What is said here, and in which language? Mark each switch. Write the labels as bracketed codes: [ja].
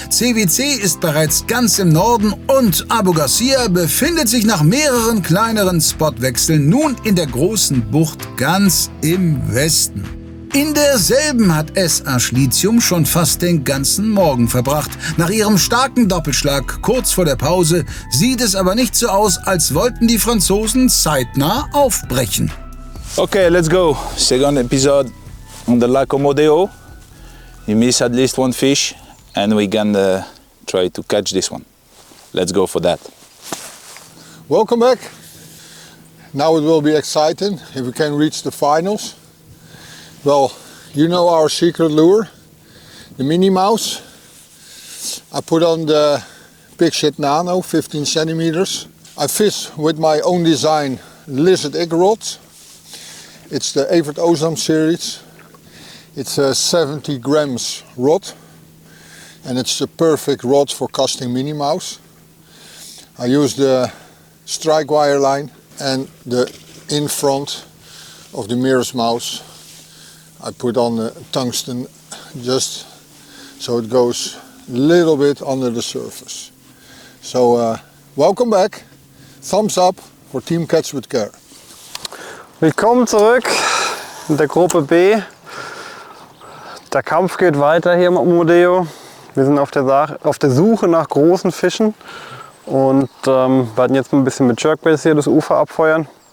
[de] CWC ist bereits ganz im Norden und Abu Garcia befindet sich nach mehreren kleineren Spotwechseln nun in der großen Bucht ganz im Westen. In derselben hat SA Schlitium schon fast den ganzen Morgen verbracht. Nach ihrem starken Doppelschlag kurz vor der Pause sieht es aber nicht so aus, als wollten die Franzosen zeitnah aufbrechen. [en] Okay, let's go. Second episode. On the Lago Omodeo, you miss at least one fish and we can try to catch this one. Let's go for that. Welcome back. Now it will be exciting if we can reach the finals. Well, you know our secret lure, the Minnie Mouse. I put on the Big Shit Nano, 15 centimeters. I fish with my own design lizard egg rod. It's the Evert Ozam series. It's a 70 grams rod and it's the perfect rod for casting Minnie Mouse. I use the strike wire line and the in front of the Mirror's Mouse. I put on the tungsten just so it goes a little bit under the surface. So welcome back. Thumbs up for Team Catch with Care. [de] Willkommen zurück in der Gruppe B. Der Kampf geht weiter hier im Omodeo. Wir sind auf der Suche nach großen Fischen und werden jetzt ein bisschen mit Jerkbaits hier das Ufer abfeuern.